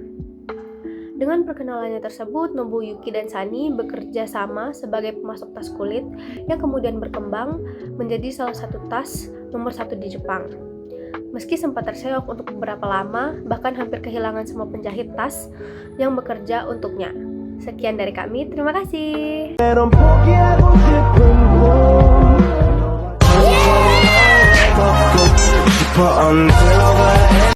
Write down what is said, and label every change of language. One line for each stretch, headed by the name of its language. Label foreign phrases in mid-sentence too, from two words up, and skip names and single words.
Indonesian: Dengan perkenalannya tersebut, Nobuyuki dan Sani bekerja sama sebagai pemasok tas kulit yang kemudian berkembang menjadi salah satu tas nomor 1 di Jepang. Meski sempat terseok untuk beberapa lama, bahkan hampir kehilangan semua penjahit tas yang bekerja untuknya. Sekian dari kami, terima kasih.
Korean: meron 포기하고 싶은 꿈 천천히 걷고 싶어
English: until the